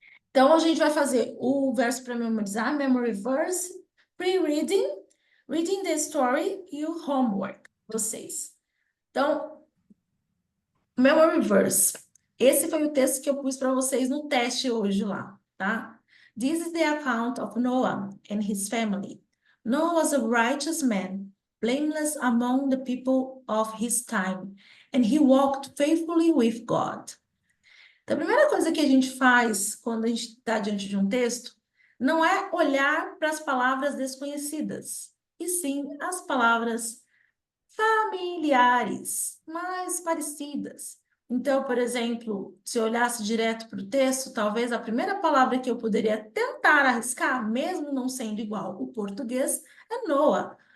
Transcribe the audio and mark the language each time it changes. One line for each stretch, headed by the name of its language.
Portuguese: Então, a gente vai fazer o verso para memorizar,
English: memory verse, pre-reading, reading the story
Portuguese: e o homework, vocês. Então, memory verse. Esse foi o texto que eu pus para vocês no teste hoje lá, tá?
English: This is the account of Noah and his family. Noah was a righteous man, blameless among the people of his time, and he walked faithfully with God.
Portuguese: Então, a primeira coisa que a gente faz quando a gente está diante de um texto não é olhar para as palavras desconhecidas, e sim as palavras familiares, mais parecidas. Então, por exemplo, se eu olhasse direto para o texto, talvez a primeira palavra que eu poderia tentar arriscar, mesmo não sendo igual o português, é Noah.